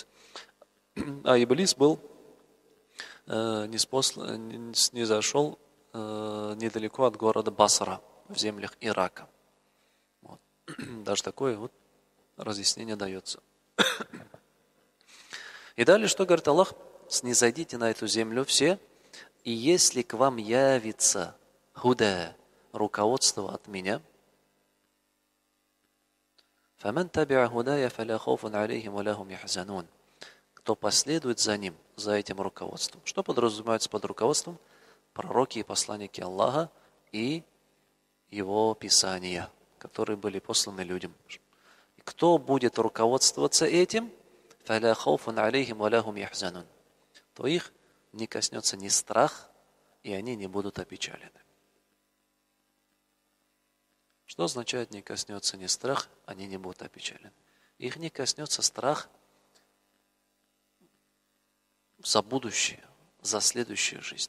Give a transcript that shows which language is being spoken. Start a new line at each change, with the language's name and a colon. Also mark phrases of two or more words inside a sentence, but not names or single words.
Russian: А Иблис был снизошел недалеко от города Басра, в землях Ирака. Вот. Даже такое вот разъяснение дается. И далее, что говорит Аллах? Снизойдите на эту землю все, и если к вам явится худа, руководство от меня,
Arabic: فَمَنْ تَبِعَ هُدَايَ فَلَا خَوْفٌ عَلَيْهِمْ وَلَا هُمْ يَحْزَنُونَ.
Russian: Кто последует за ним, за этим руководством. Что подразумевается под руководством? Пророки и посланники Аллаха и его писания, которые были посланы людям. И кто будет руководствоваться этим,
Arabic: فَلَا خَوْفٌ عَلَيْهِمْ وَلَا هُمْ يَحْزَنُونَ,
Russian: то их не коснется ни страх, и они не будут опечалены. Что означает не коснется ни страх, они не будут опечалены? Их не коснется страх за будущее, за следующую жизнь.